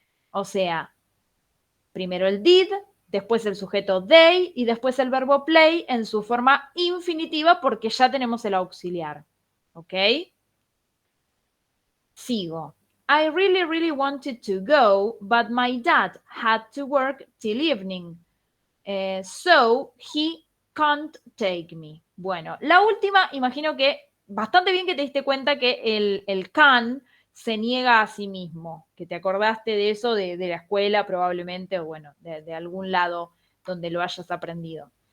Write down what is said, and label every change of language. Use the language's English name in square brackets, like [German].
[Spanish] O sea, primero el did, después el sujeto they y después el verbo play en su forma infinitiva porque ya tenemos el auxiliar. ¿Ok? Sigo. [English] I really, really wanted to go, but my dad had to work till evening. So he can't take me. [Spanish] Bueno, la última, imagino que bastante bien que te diste cuenta que el can se niega a sí mismo, que te acordaste de eso de la escuela probablemente, o bueno, de algún lado donde lo hayas aprendido.